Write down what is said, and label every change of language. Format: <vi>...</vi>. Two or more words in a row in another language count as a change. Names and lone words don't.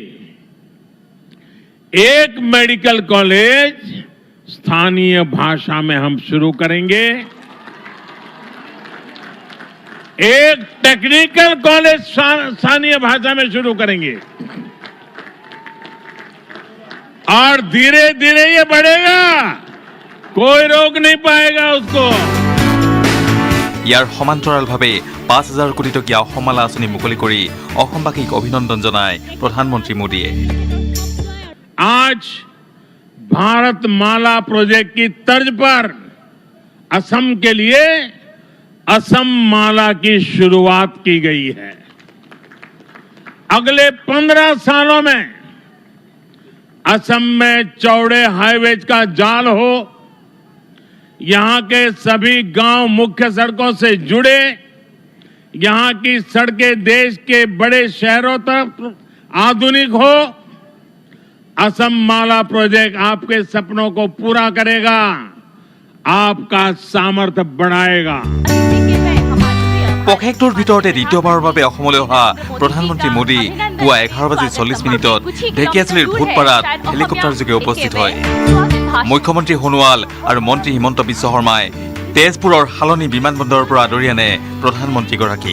<hi>एक</hi> <en>medical college</en> <hi>स्थानीय भाषा में हम शुरू करेंगे, एक</hi> <en>technical college</en> <hi>स्थानीय भाषा में शुरू करेंगे और धीरे धीरे ये बढ़ेगा, कोई रोक नहीं पाएगा उसको।</hi> <as>ইয়াৰ সমান্তৰালভাৱে 5,000 কোটি টকীয়া অসমমালা আঁচনি মুকলি কৰি অসমবাসীক অভিনন্দন জনায় প্ৰধানমন্ত্ৰী মোদীয়ে।</as> <hi>आज भारत माला प्रोजेक्ट की तर्ज पर असम के लिए असम माला की शुरुआत की गई है। अगले 15 सालों में असम में चौड़े हाईवेज का जाल हो, यहां के सभी गांव मुख्य सड़कों से जुड़े, यहां की सड़कें देश के बड़े शहरों तक आधुनिक हो। असम माला प्रोजेक्ट आपके सपनों को पूरा करेगा, आपका सामर्थ्य बढ़ाएगा।</hi> <as>পষেকটোৰ ভিতৰতে দ্বিতীয়বাৰৰ বাবে অসমলৈ অহা প্ৰধানমন্ত্ৰী মোদী পুৱা 11:40 ঢেকীয়াজুলিৰ ভূতপাৰাত হেলিকপ্টাৰযোগে উপস্থিত হয়। মুখ্যমন্ত্ৰী সোণোৱাল আৰু মন্ত্ৰী হিমন্ত বিশ্ব শৰ্মাই তেজপুৰৰ হালনি বিমানবন্দৰৰ পৰা আদৰি আনে প্ৰধানমন্ত্ৰীগৰাকী।</as>